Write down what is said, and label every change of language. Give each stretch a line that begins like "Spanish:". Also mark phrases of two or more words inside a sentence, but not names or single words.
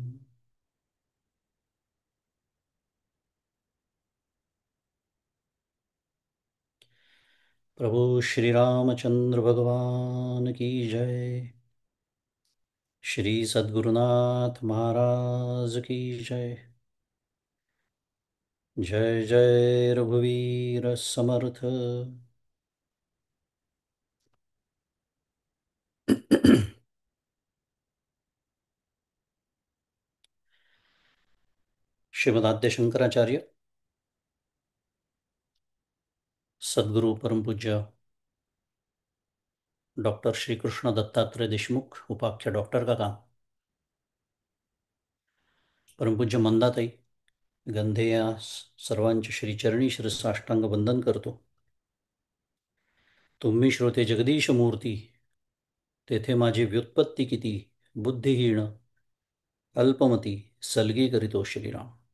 Hindi: प्रभु श्री रामचंद्र भगवान की जय। श्री सद्गुरुनाथ महाराज की जय।
Marathi: जय जय रघुवीर समर्थ। श्रीमद् शंकराचार्य सद्गुरु परम पूज्य डॉक्टर श्री कृष्ण दत्तात्रय देशमुख उपाख्य डॉक्टर का काम परम पूज्य मंदाताई गंधे या सर्वांच्या श्रीचरणी शिरसाष्टांग वंदन करतो। तुम्ही श्रोते जगदीश मूर्ती तेथे माझी व्युत्पत्ती किती बुद्धिहीन अल्पमती सलगी करीतो श्रीराम।